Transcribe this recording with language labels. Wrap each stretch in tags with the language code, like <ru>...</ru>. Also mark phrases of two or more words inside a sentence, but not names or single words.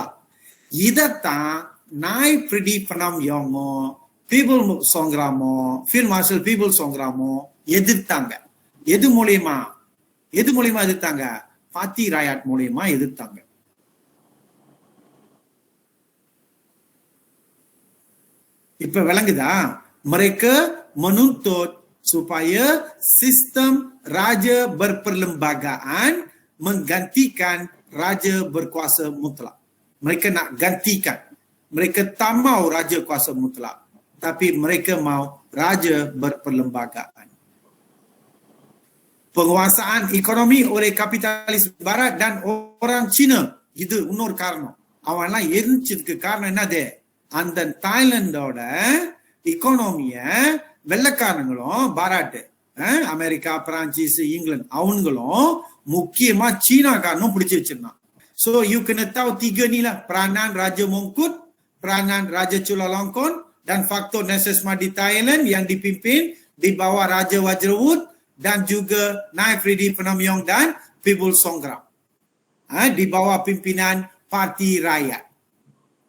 <ta>இதத்தான் நாய் பிரிடி பணம் யோங்கோ, பீப்புள் சோங்ராமோ, ஃபீல்ட் மார்ஷல் பீப்புள் சோங்ராமோ எதிர்த்தாங்க. எது மூலியமா எதிர்த்தாங்க? பாத்தி ராயாட் மூலியமா எதிர்த்தாங்க. இப்ப விளங்குதா?</ta> <ms>mereka menuntut supaya sistem raja berperlembagaan menggantikan raja berkuasa mutlak. Mereka nak gantikan. Mereka tak mau raja kuasa mutlak, tapi mereka mau raja berperlembagaan. Penguasaan ekonomi oleh kapitalis barat dan orang Cina,</ms> <ta>இது இன்னொரு காரணம். அவன்லாம் எரிஞ்சதுக்கு காரணம் என்னது, அந்த தாய்லாந்தோட இக்கானமிய வெள்ளக்காரங்களும் பாராட்டு, அமெரிக்கா, பிரான்சிஸ், இங்கிலாந்து அவங்களும் முக்கியமா சீனாக்காரனும் பிடிச்சு வச்சிருந்தான்.</ta> <ms>So you kena tahu tiga ni lah, peranan Raja Mongkut, peranan Raja Chulalongkorn dan faktor Nasser di Thailand yang dipimpin di bawah Raja Wajrawut dan juga Nai Fridi Penamyong dan Pibul Songgram, di bawah pimpinan Parti Rakyat.</ms>